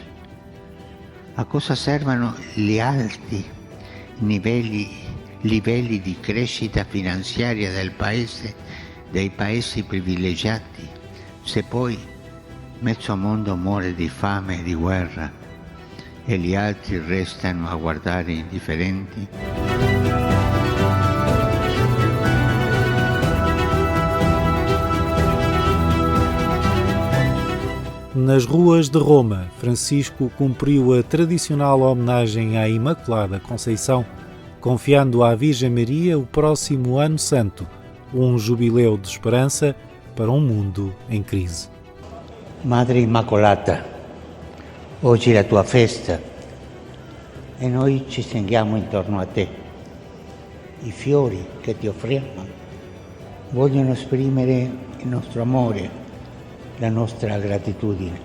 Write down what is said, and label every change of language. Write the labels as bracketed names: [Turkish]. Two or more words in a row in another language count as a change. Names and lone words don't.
[Italian] A cosa servono gli alti livelli di crescita finanziaria del paese, dei paesi privilegiati, se poi mezzo mondo muore di fame e di guerra e gli altri restano a guardare indifferenti? [Portuguese] Nas ruas de Roma, Francisco cumpriu a tradicional homenagem à Imaculada Conceição, confiando à Virgem Maria o próximo Ano Santo, um jubileu de esperança para um mundo em crise. [Italian] Madre Immacolata, oggi è la tua festa e noi ci stringiamo intorno a te. I fiori che ti offriamo vogliono esprimere il nostro amore, la nostra gratitudine.